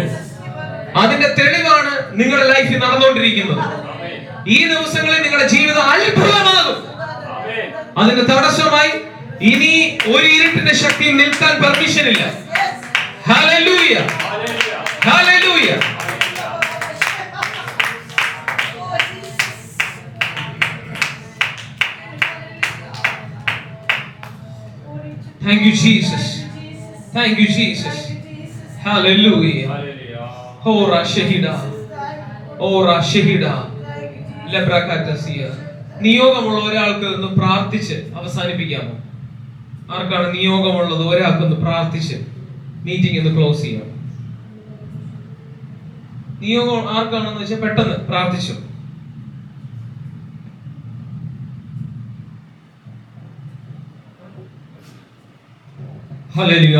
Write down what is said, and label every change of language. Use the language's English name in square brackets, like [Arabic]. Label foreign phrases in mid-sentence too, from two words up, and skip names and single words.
[Malayalam] അതിന്റെ തെളിവാണ് നിങ്ങളുടെ ലൈഫിൽ നടന്നുകൊണ്ടിരിക്കുന്നത്. ഈ ദിവസങ്ങളിൽ നിങ്ങളുടെ ജീവിതം അത്ഭുതമാകും. അതിന്റെ തടസ്സമായി ഇനി ഒരു ഇരുട്ടിന്റെ ശക്തിയും നിൽക്കാൻ പെർമിഷൻ ഇല്ല. ഹല്ലേലൂയ, ഹല്ലേലൂയ. [English] Thank you Jesus, thank you Jesus, hallelujah. Ora shahida, ora shahida, lebrakatasiya. [Malayalam] നിയോഗമുള്ള ഒരാൾക്ക് ഒന്ന് പ്രാർത്ഥിച്ച് അവസാനിപ്പിക്കാമോ? ആർക്കാണ് നിയോഗമുള്ളത്? ഒരാൾക്കൊന്ന് പ്രാർത്ഥിച്ച് മീറ്റിംഗ് ഒന്ന് ക്ലോസ് ചെയ്യാം. നിയോഗം ആർക്കാണെന്ന് വെച്ചാൽ പെട്ടെന്ന് പ്രാർത്ഥിച്ചു. ഹല്ലേലൂയ.